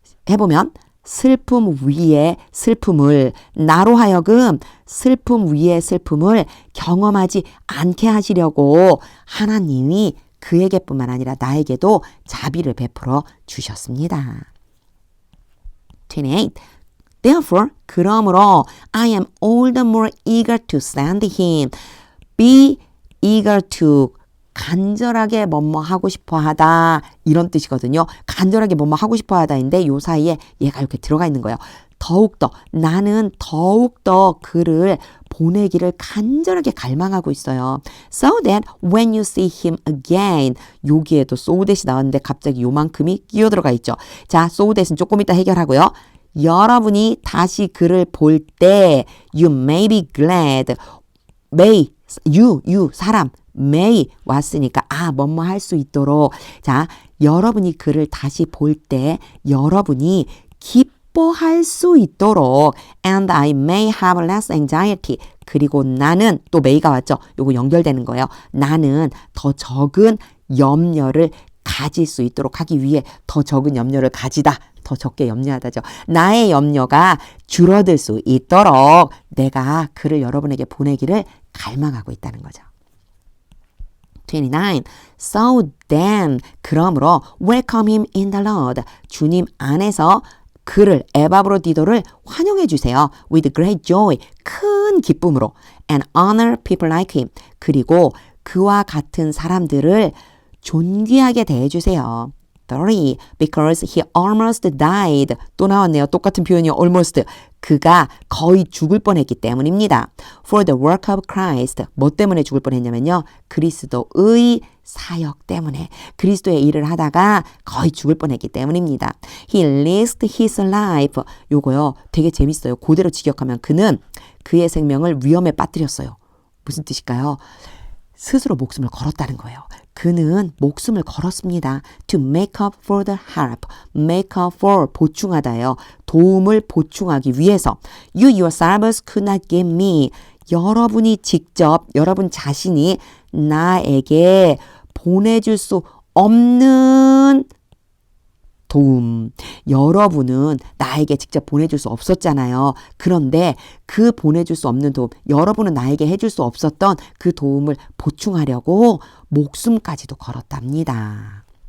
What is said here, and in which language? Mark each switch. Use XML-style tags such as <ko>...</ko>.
<ko>해보면 슬픔 위에 슬픔을 나로 하여금 슬픔 위에 슬픔을 경험하지 않게 하시려고 하나님이 그에게뿐만 아니라 나에게도 자비를 베풀어 주셨습니다. 28.</ko> <en>Therefore,</en> <ko>그러므로</ko> <en>I am all the more eager to send him. Be eager to</en> <ko>간절하게 뭐뭐 하고 싶어 하다 이런 뜻이거든요. 간절하게 뭐뭐 하고 싶어 하다인데 요 사이에 얘가 이렇게 들어가 있는 거예요. 더욱더 나는 더욱더 그를 보내기를 간절하게 갈망하고 있어요.</ko> <en>So that when you see him again</en> <ko>여기에도 so that이 나왔는데 갑자기 요만큼이 끼어 들어가 있죠. 자, so that은 조금 이따 해결하고요. 여러분이 다시 그를 볼 때</ko> <en>you may be glad</en> <ko>may you 사람 may 왔으니까 뭐뭐 할 수 있도록 자 여러분이 그를 다시 볼 때 여러분이 기뻐할 수 있도록</ko> <en>and I may have less anxiety</en> <ko>그리고 나는 또 may가 왔죠. 요거 연결되는 거예요. 나는 더 적은 염려를 가질 수 있도록 하기 위해 더 적은 염려를 가지다. 더 적게 염려하다죠. 나의 염려가 줄어들 수 있도록 내가 그를 여러분에게 보내기를 갈망하고 있다는 거죠. 29.</ko> <en>So then,</en> <ko>그러므로</ko> <en>welcome him in the Lord.</en> <ko>주님 안에서 그를 에바브로디도를 환영해 주세요.</ko> <en>With great joy,</en> <ko>큰 기쁨으로.</ko> <en>And honor people like him.</en> <ko>그리고 그와 같은 사람들을 존귀하게 대해주세요.</ko> <en>30. Because he almost died.</en> <ko>또 나왔네요. 똑같은 표현이요.</ko> <en>almost.</en> <ko>그가 거의 죽을 뻔했기 때문입니다.</ko> <en>For the work of Christ.</en> <ko>뭐 때문에 죽을 뻔했냐면요. 그리스도의 사역 때문에. 그리스도의 일을 하다가 거의 죽을 뻔했기 때문입니다.</ko> <en>He risked his life.</en> <ko>요거요. 되게 재밌어요. 그대로 직역하면 그는 그의 생명을 위험에 빠뜨렸어요. 무슨 뜻일까요? 스스로 목숨을 걸었다는 거예요. 그는 목숨을 걸었습니다.</ko> <en>To make up for the help. Make up for</en> <ko>보충하다예요. 도움을 보충하기 위해서.</ko> <en>You yourselves could not give me.</en> <ko>여러분이 직접 여러분 자신이 나에게 보내줄 수 없는 도움. 여러분은 나에게 직접 보내줄 수 없었잖아요. 그런데 그 보내줄 수 없는 도움, 여러분은 나에게 해줄 수 없었던 그 도움을 보충하려고 목숨까지도 걸었답니다.</ko>